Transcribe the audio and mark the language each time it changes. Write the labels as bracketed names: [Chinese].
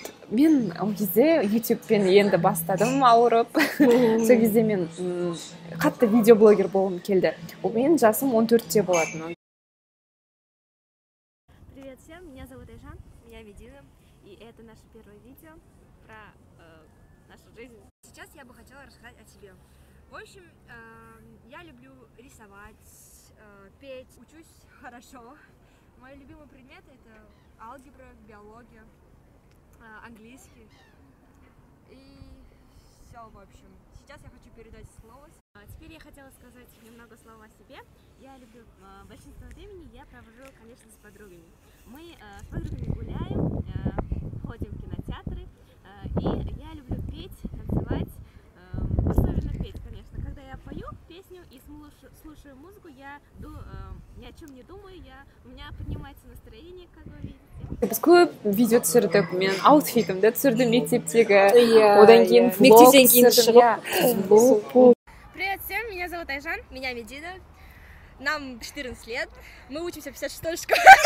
[Kazakh] Мен ол кезде ютубпен енді бастадым ауырып. Сол кезде мен қатты видеоблогер болғым келді. Мен жасым 14-те болатын. [Russian] Привет всем, меня зовут Айжан, меня Медина, и это наше первое видео про нашу жизнь. Сейчас я бы хотела рассказать о себе. В общем, я люблю рисовать, петь, учусь хорошо. Мои любимые предметы это алгебра, биология, английский и все, в общем. Сейчас я хочу передать слово. Теперь я хотела сказать немного слов о себе. Я люблю, большинство времени я провожу, конечно, с подругами. Мы с подругами гуляем, ходим в кинотеатры, и я люблю петь, танцевать, особенно петь, конечно. Когда я пою песню и слушаю музыку, я ни о чем не думаю, у меня поднимается настроение, как вы видите. [Kazakh] Біз көп видео түсірдік, мен аутфитімді түсірдім мектептегі, одан кейін влог түсірдім. [Russian] Привет всем, меня зовут Айжан, меня Медина, нам 14 лет, мы учимся в 56-й школе.